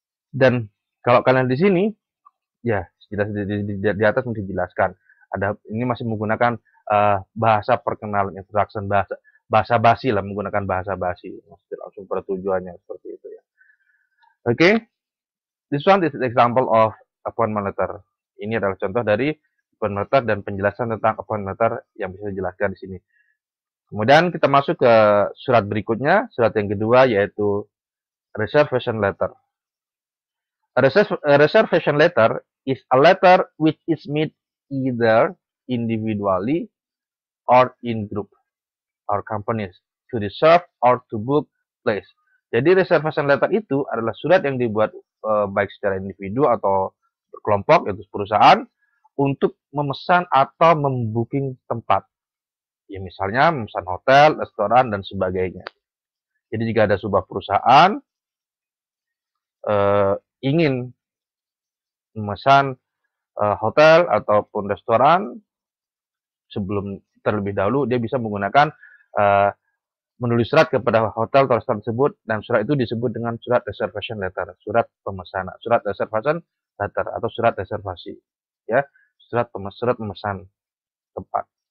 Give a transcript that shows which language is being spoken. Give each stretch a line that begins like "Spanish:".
Indonesian: Dan kalau kalian di sini, ya jelas di atas mesti dijelaskan. Ini masih menggunakan bahasa perkenalan, introduction, bahasa basi lah, menggunakan bahasa basi. Maksudnya langsung pada tujuannya seperti itu ya.
English: Oke, this one is an example of appointment letter.
Indonesian: Ini adalah contoh dari appointment letter dan penjelasan tentang appointment letter yang bisa dijelaskan di sini. Kemudian kita masuk ke surat berikutnya, surat yang kedua yaitu reservation letter.
English: A reservation letter is a letter which is made either individually or in group or companies to reserve or to book place.
Indonesian: Jadi reservation letter itu adalah surat yang dibuat baik secara individu atau berkelompok, yaitu perusahaan, untuk memesan atau membooking tempat. Ya misalnya memesan hotel, restoran, dan sebagainya. Jadi jika ada sebuah perusahaan ingin memesan hotel ataupun restoran, sebelum terlebih dahulu dia bisa menggunakan menulis surat kepada hotel atau restoran tersebut, dan surat itu disebut dengan surat reservation letter, surat pemesanan, surat reservation letter atau surat reservasi ya, surat pemesan tempat.